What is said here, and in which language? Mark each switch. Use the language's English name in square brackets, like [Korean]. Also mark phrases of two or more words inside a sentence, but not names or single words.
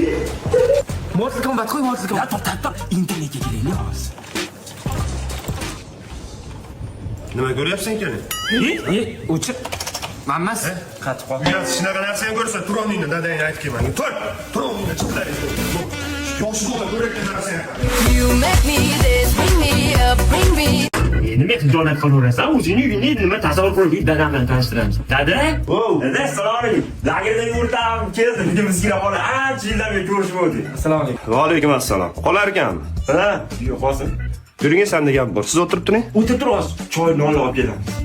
[Uzbek] Mortal Kombat qo'y, Mortal Kombat. To'xtab, internetga kelaylik hozir. Nima ko'ryapsan keling? O'chiq. Mammas. Qatib qol. Uyat shunaqa narsani ko'rsa, tur o'rningdan dadang aytib kelmang. Tur o'rningdan chiqlar. Yoshi bo'la ko'rayotgan narsani. [English] You make me this, bring me up, bring me. [Uzbek] Nima xijolat qilaversan? O'zingni uyingni nima tasavvur qilib dadam bilan tanishtiramiz. Dada? Dada, assalomu alaykum. Lagerdan o'rtam keldim. Biz kirib olib, ancha yildan beri ko'rishmodik. Assalomu alaykum. Va alaykum assalom. Qolar ekanmi? Ha, yo'q, hozir. Yuring, senda gap bor. Siz o'tirib turing. O'tirib turasiz. Choy, non olib kelamiz.